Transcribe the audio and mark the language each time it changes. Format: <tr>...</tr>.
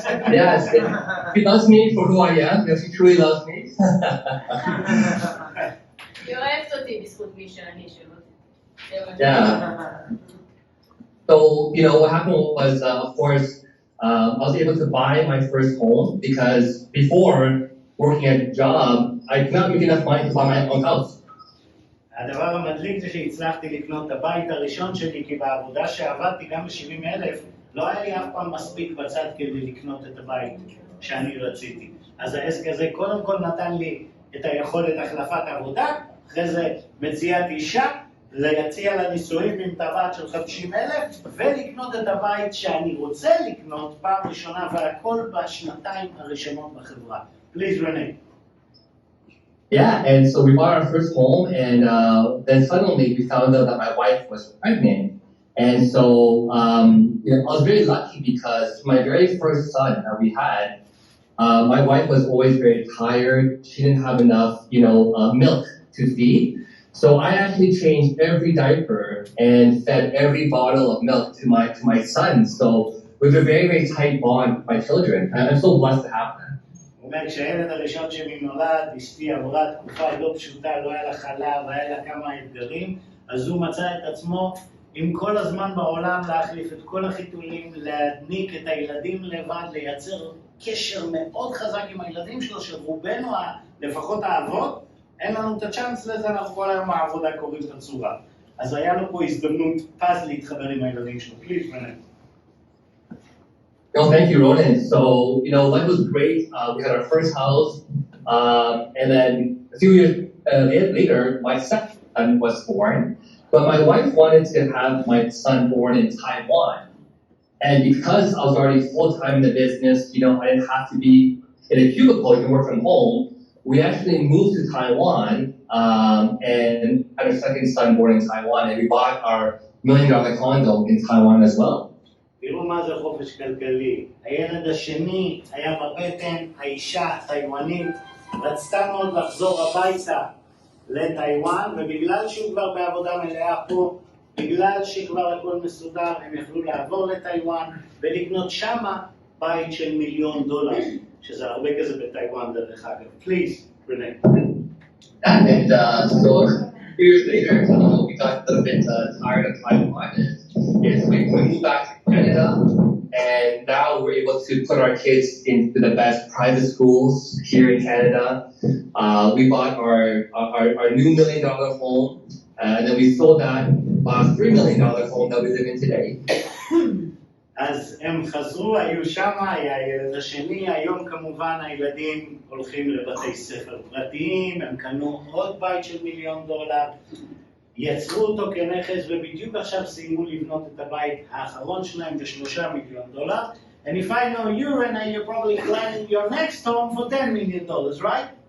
<en>Yes, she loves me for who I am. She truly loves me.</en> <he>היא אוהבת אותי בזכות מי שאני שלו.</he> <en>Yeah. So, what happened was, of course, I was able to buy my first home because before working at a job, I could not make enough money to buy my own house.</en> <he>הדבר המדליק זה שהצלחתי לקנות את הבית הראשון שלי, כי בעבודה שעבדתי גם ב-70,000, לא היה לי אף פעם מספיק בצד כדי לקנות את הבית שאני רציתי. אז העסק הזה קודם כל נתן לי את היכולת החלפת עבודה, אחרי זה מציאת אישה, להציע לה נישואים עם טבעת של 50,000, ולקנות את הבית שאני רוצה לקנות פעם ראשונה, והכל בשנתיים הראשונות בחברה.</he> <en>Please, Renee. Yeah, and so we bought our first home, and then suddenly we found out that my wife was pregnant. And so I was very lucky because my very first son that we had, my wife was always very tired. She didn't have enough, milk to feed. So I actually changed every diaper and fed every bottle of milk to my son. So we have a very, very tight bond with my children. And I'm so blessed to have them.</en> <he>הוא אומר, כשהילד הראשון שלי נולד, אשתי עברה תקופה לא פשוטה, לא היה לה חלב, היה לה כמה אתגרים, אז הוא מצא את עצמו עם כל הזמן בעולם להחליף את כל החיתולים, להדניק את הילדים לבד, לייצר קשר מאוד חזק עם הילדים שלו, שרובנו, לפחות האבות, אין לנו את הצ'אנס לזה, אנחנו כל היום העבודה קוראים את הצורה. אז היה לו פה הזדמנות פז להתחבר עם הילדים שלו.</he> <en>פליז, בנה. No, thank you, Ronan. So, life was great. We had our first house, and then a few years later, my second son was born. But my wife wanted to have my son born in Taiwan. And because I was already full-time in the business, I didn't have to be in a cubicle, I can work from home. We actually moved to Taiwan and had our second son born in Taiwan, and we bought our $1 million condo in Taiwan as well.</en> <he>תראו מה זה חופש כלכלי. הילד השני היה בבטן, האישה הטיוואנית רצתה מאוד לחזור הביתה לטיוואן, ובגלל שהוא כבר בעבודה מלאה פה, בגלל שכבר הכל מסודר, הם יכלו לעבור לטיוואן ולקנות שמה בית של $1,000,000, שזה הרבה כזה בטיוואן דרך אגב.</he> <en>פליז, ברנה. And so years later, we got a little bit tired of Taiwan, and we moved back to Canada, and now we're able to put our kids into the best private schools here in Canada. We bought our new $1 million home, and then we sold that, bought a $3 million home that we live in today.</en> <he>אז הם חזרו, היו שמה, היה הילד השני, היום כמובן הילדים הולכים לבתי ספר פרטיים, הם קנו עוד בית של $1,000,000, יצרו אותו כנכס, ובדיוק עכשיו סיימו לבנות את הבית האחרון שלהם ב$3,000,000.</he> <en>And if I know you, Rene, you're probably planning your next home for $10 million, right?</en>